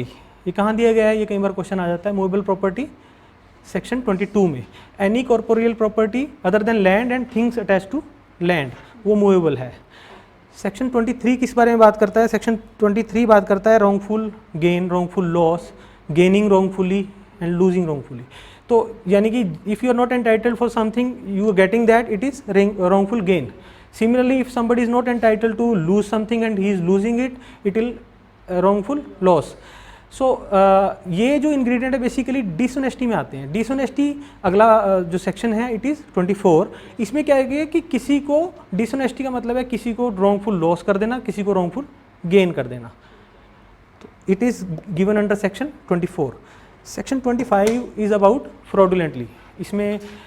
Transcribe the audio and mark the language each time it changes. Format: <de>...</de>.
<hi>ये कहाँ दिया गया है? ये कई बार क्वेश्चन आ जाता है। मूवेबल प्रॉपर्टी सेक्शन 22 में,</hi> <en>any corporeal property other than land and things attach to land</en> <hi>वो मूवेबल है। सेक्शन 23 किस बारे में बात करता है? सेक्शन 23 बात करता है wrongful gain, wrongful loss, gaining wrongfully and losing wrongfully. तो यानी कि</hi> <en>If you are not entitled for something you are getting that, it is wrongful gain. Similarly, if somebody is not entitled to lose something and he is losing it, it will wrongful loss.</en> <hi>सो ये जो ingredient है basically dishonesty में आते हैं। Dishonesty अगला जो section है</hi> <en>It is 24।</en> <hi>इसमें क्या है कि किसी को डिसऑनेस्टी का मतलब है किसी को रॉन्गफुल लॉस कर देना, किसी को रॉन्गफुल गेन कर देना।</hi> <en>तो it is given under section 24। Section 25 is about fraudulently.</en> <hi>इसमें</hi>